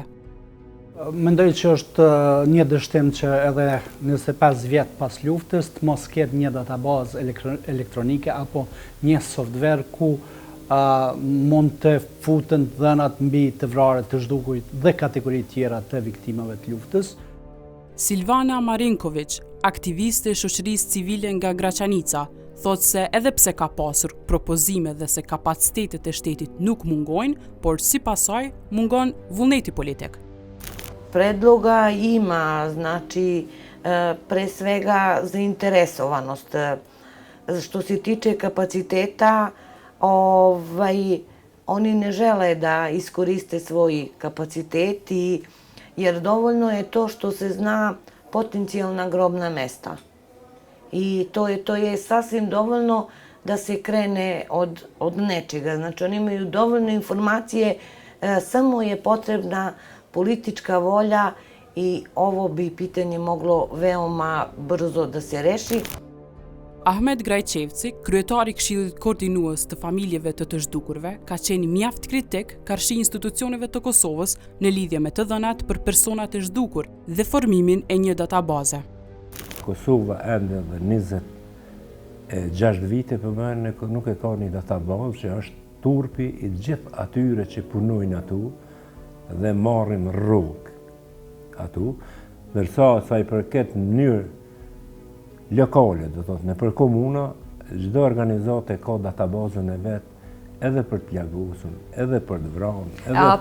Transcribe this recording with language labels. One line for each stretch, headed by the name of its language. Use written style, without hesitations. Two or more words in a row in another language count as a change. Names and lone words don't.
Albanian: Mendoj që është një dështim që edhe 25 vjet pas luftës të mos ketë një databazë elektronike apo një software ku mund të futen dhënat mbi të vrarët, të zhdukurit dhe kategoritë tjera të viktimave të luftës. Silvana Marinković, aktiviste e shoqërisë civile nga Graçanica, thotë se edhe pse ka pasur propozime dhe se kapacitetet e shtetit nuk mungojnë, por sipas saj mungon vullneti politik.
Serbian: Predloga ima, znači, pre svega zainteresovanost. Što se tiče kapaciteta, oni ne žele da iskoriste svoj kapacitet, jer dovoljno je to što se zna potencijalna grobna mesta. I to je sasvim dovoljno da se krene od nečega. Znači, oni imaju dovoljno informacije, samo je potrebna politička volja i ovo bi pitanje moglo veoma brzo da se reši.
Albanian: Ahmet Grajçevci, kryetari i Këshillit Koordinues të Familjeve të zhdukurve, ka qenë mjaft kritik karshi institucioneve të Kosovës në lidhje me të dhënat për personat e zhdukur dhe formimin e një databaze. Kosova ende dhe 26 vite përmend nuk e ka një databazë që është turpi i gjithë atyre që punojnë atu dhe marrin rrugë atu, ndërsa sa i përket në mënyrë lokale, do thotë, në për komuna, çdo organizatë ka databazën e vet edhe për të plagosur, edhe për të vrarë, edhe për